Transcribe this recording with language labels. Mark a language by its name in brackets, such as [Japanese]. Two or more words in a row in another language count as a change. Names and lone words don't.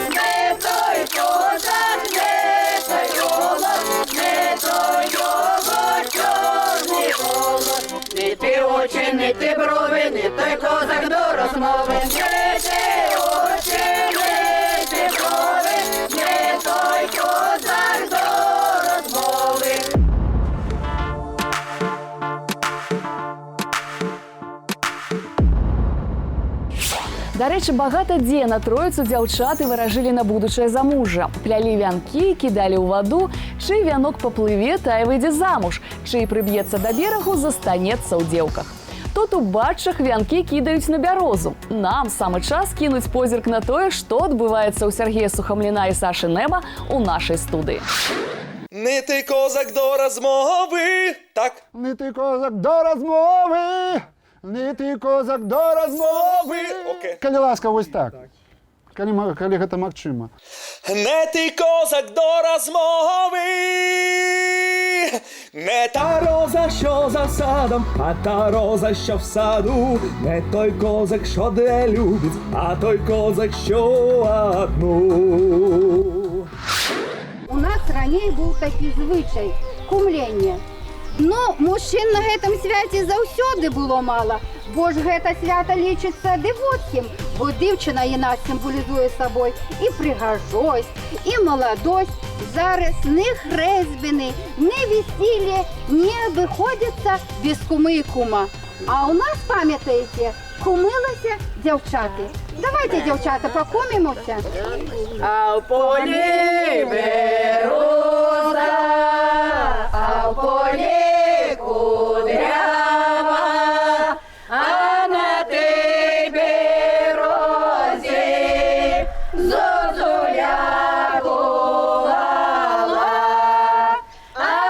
[Ukrainian] не той козак, не той голос, не той його чорний голос, не ти очі, не ти брови, не той козак до розмови, не ти очі, не ти брови, не той козак до розмови. [Belarusian] Дарэчы, багата дзе на Троіцу дзяўчаты выражылі на будучае замужжа. Плялі вянкі, кідалі ў ваду, чый вянок паплыве, тая выйдзе замуж, чый прыб'ецца да берагу, застанецца ў дзеўках. Тут у Батчах вянкі кідаюць на бярозу. Нам самы час кінуць позірк на тое, што адбываецца ў Сергея Сухамліна і Сашы Неба у нашай студыі. [Ukrainian] Не ти козак до розмови. Так? Не ти козак до розмови! Не ти козак до розмови! Окей. [Belarusian] Калі ласка, [Ukrainian] ось так. [Belarusian] Калі гэта магчыма. [Ukrainian] Не ти козак до розмови. Не та роза, що за садом, а та роза, що в саду. Не той козак, що де любить, а той козак, що одну. У нас раней був такий звичай – кумлення. [Belarusian] Ну, мужчин на гэтым свяце заўсёды было мала, бо ж гэта свята лічыцца дывоцкім, бо дзяўчына яна сімвалізуе сабой і прыгажосць, і маладосць. Зараз не хрэсьбіны, не весілле не абыходзяцца без кумы і кума. А ў нас, памятаеце, кумылася дзяўчаты. Давайте, дзяўчата, пакумімося. [Ukrainian] А в полі бероза, а в полі кудрява, а на тій берозі зозуля гуляла, а